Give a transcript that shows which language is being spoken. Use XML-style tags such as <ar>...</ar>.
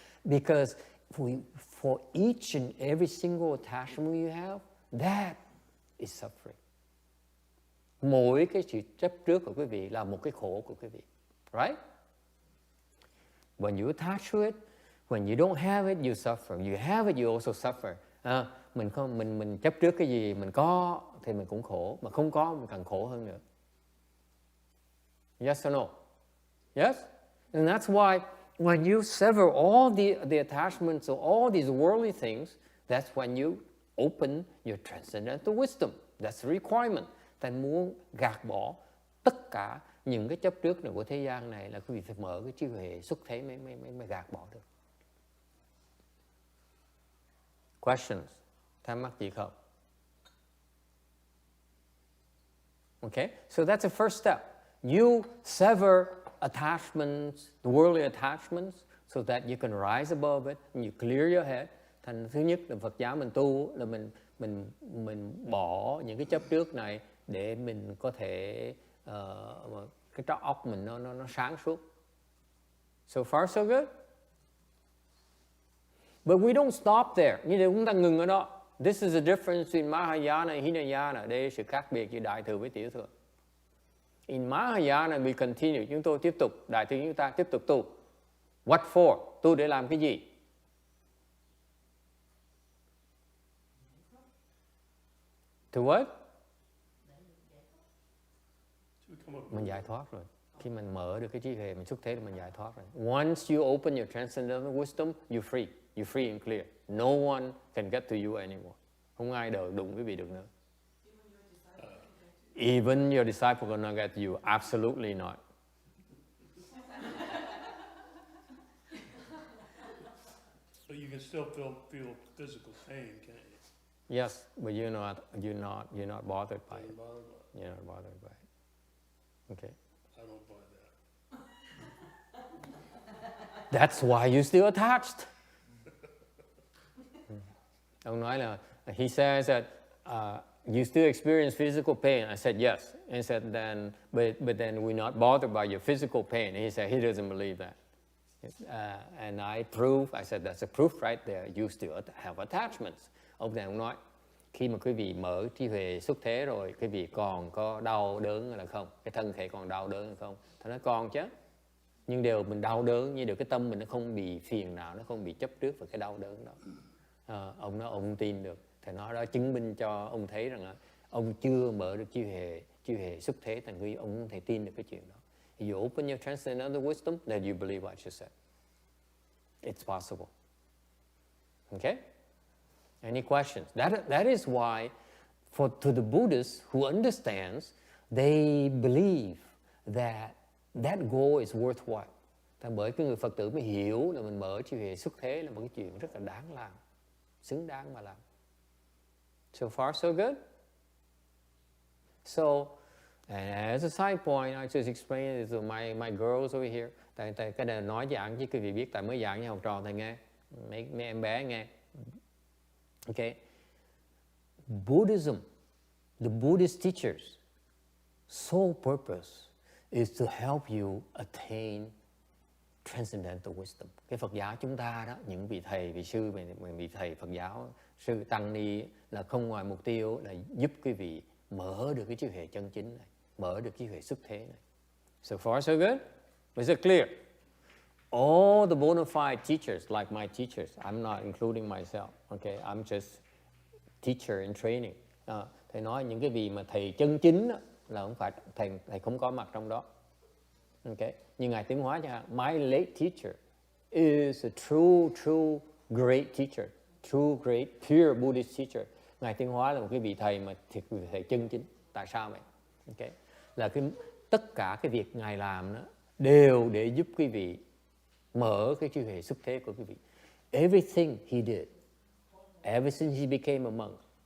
<en>Because for each and every single attachment you have, that is suffering.</en> <vi>Mỗi cái sự chấp trước của quý vị là một cái khổ của quý vị.</vi> <en>Right? When you attach to it, when you don't have it, you suffer. You have it, you also suffer.</en> <vi>Mình chấp trước cái gì mình có thì mình cũng khổ, mà không có mình càng khổ hơn nữa.</vi> <en>Yes or no? Yes? And that's why when you sever all the attachments to all these worldly things, that's when you open your transcendental wisdom. That's the requirement.</en> <vi>Ta muốn gạt bỏ tất cả những cái chấp trước này của thế gian này là quý vị phải mở cái trí huệ xuất thế mới gạt bỏ được.</vi> <en>Questions?</en> <vi>Thắc mắc gì không?</vi> <en>Okay, so that's the first step. You sever attachments, the worldly attachments, so that you can rise above it and you clear your head.</en> <vi>Thành thứ nhất là Phật giáo mình tu là mình bỏ những cái chấp trước này để mình có thể cái tróc óc mình nó sáng suốt.</vi> <en>So far so good. But we don't stop there.</en> <vi>Như thế chúng ta ngừng ở đó.</vi> <en>This is the difference between Mahayana and Hinayana.</en> <vi>Đây là sự khác biệt giữa Đại Thừa với Tiểu Thừa.</vi> <en>In Mahayana we continue.</en> <vi>Chúng tôi tiếp tục. Đại Thừa chúng ta tiếp tục tu.</vi> <en>What for?</en> <vi>Tu để làm cái gì?</vi> <en>To what?</en> <vi>Mình giải thoát rồi. Khi mình mở được cái trí huệ, mình xuất thế thì mình giải thoát rồi.</vi> <en>Once you open your transcendental wisdom, you're free. You're free and clear. No one can get to you anymore.</en> <vi>Không ai đụng quý vị được nữa.</vi> <en>Even your disciple will not get you. Absolutely not. So you can still feel physical pain, can't you? Yes, but you're not bothered by it. You're not bothered by it. Okay. I don't buy that. That's why you're still attached.</en> <vi>Ông nói là,</vi> <en>he says that you still experience physical pain. I said yes. And he said but then we're not bothered by your physical pain. And he said he doesn't believe that. And I said that's a proof right there. You still have attachments.</en> <vi>Ông này ông nói, khi mà quý vị mở trí huệ xuất thế rồi, quý vị còn có đau đớn là không? Cái thân thể còn đau đớn hay không? Thầy nói còn chứ. Nhưng điều mình đau đớn, như điều cái tâm mình nó không bị phiền não, nó không bị chấp trước vào cái đau đớn đó. Ông nói ông tin được. Thầy nói đó chứng minh cho ông thấy rằng ông chưa mở được trí huệ xuất thế, thành quý ông không thể tin được cái chuyện đó.</vi> <en>You open your transcendental wisdom, then you believe what you said. It's possible. Okay? Any questions? That is why, to the Buddhists who understands, they believe that goal is worthwhile.</en> <vi>Bởi cái người Phật tử mới hiểu là mình mở trí huệ xuất thế là một cái chuyện rất là đáng làm, xứng đáng mà làm.</vi> <en>So far, so good. So, as a side point, I just explained it to my girls over here.</en> <vi>Tại cái này nói giảng chứ quý vị biết, tại mới giảng với học trò thầy nghe, mấy em bé nghe.</vi> <en>Okay. Buddhism, the Buddhist teachers, sole purpose is to help you attain transcendental wisdom.</en> <vi>Cái Phật giáo chúng ta đó, những vị thầy, vị sư, vị thầy Phật giáo, sư tăng ni là không ngoài mục tiêu là giúp quý vị mở được cái trí huệ chân chính này, mở được trí huệ xuất thế này.</vi> <en>So far so good? Is it clear? All the bona fide teachers, like my teachers, I'm not including myself, okay? I'm just teacher in training.</en> <vi>Thầy nói những cái vị mà thầy chân chính đó, là không phải thầy không có mặt trong đó. Okay. Như Ngài Tiến Hóa chẳng hạn,</vi> <en>my late teacher is a true great teacher, true great pure Buddhist teacher.</en> <vi>Ngài Tiến Hóa là một cái vị thầy mà thiệt thầy chân chính. Tại sao vậy? Okay. Là tất cả cái việc Ngài làm đó đều để giúp quý vị mở cái trí huệ xuất thế của quý vị.</vi> <en>Everything he did, ever since he became a monk.</en>